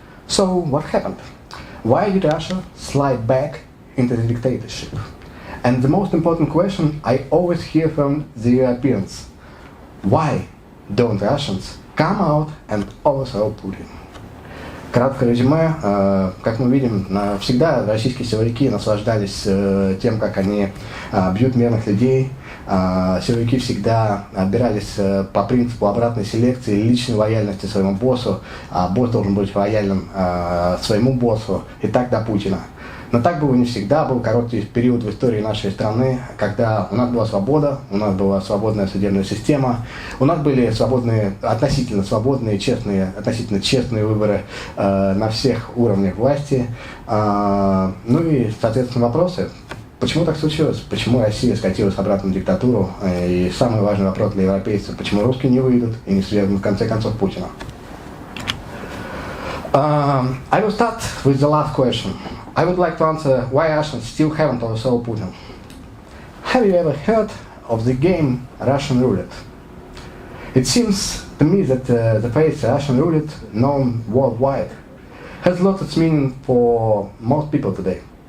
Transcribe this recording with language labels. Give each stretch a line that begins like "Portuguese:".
English: So what happened? Why did Russia slide back into the dictatorship? And the most important question I always hear from the Europeans: why don't Russians come out and overthrow Putin?
Russian: Краткое резюме. Как мы видим, всегда российские силовики наслаждались тем, как они бьют мирных людей. Силовики всегда отбирались по принципу обратной селекции, личной лояльности своему боссу. Босс должен быть лоялен своему боссу, и так до Путина. Но так было не всегда. Был короткий период в истории нашей страны, когда у нас была свобода, у нас была свободная судебная система, у нас были относительно свободные, относительно честные выборы на всех уровнях власти. Ну и, соответственно, вопросы. Почему так случилось? Почему Россия скатилась обратно в диктатуру? И самый важный вопрос для европейцев: почему русские не выйдут и не свергнут в конце концов Путина?
English: I will start with the last question. I would like to answer why Russians still haven't overthrown Putin. Have you ever heard of the game Russian roulette? It seems to me that the phrase Russian roulette, known worldwide, has lost its meaning for most people today.